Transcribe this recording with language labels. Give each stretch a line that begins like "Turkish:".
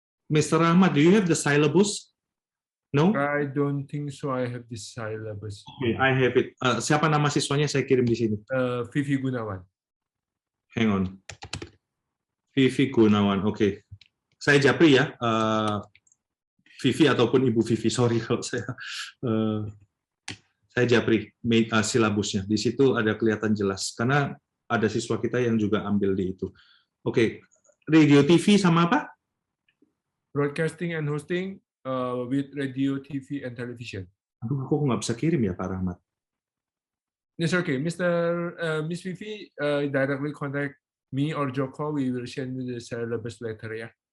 English: Mr. Rahmat, do you have the syllabus? No? I don't think so. I have the syllabus. Okay, I have it.
Indonesian: Siapa nama siswanya saya kirim di sini? Vivi Gunawan.
English: Hang on. Vivi Gunawan, oke.
Indonesian: Saya japri ya, Vivi ataupun Ibu Vivi, sorry kalau saya japri silabusnya. Di situ ada kelihatan jelas, karena ada siswa kita yang juga ambil di itu. Oke, radio TV sama apa?
English: Broadcasting and hosting with radio, TV, and television.
Indonesian: Aduh, aku nggak bisa kirim ya, Pak Rahmat.
English: It's okay, Miss Vivi, directly contact me or Joko. We will send you the syllabus later, yeah.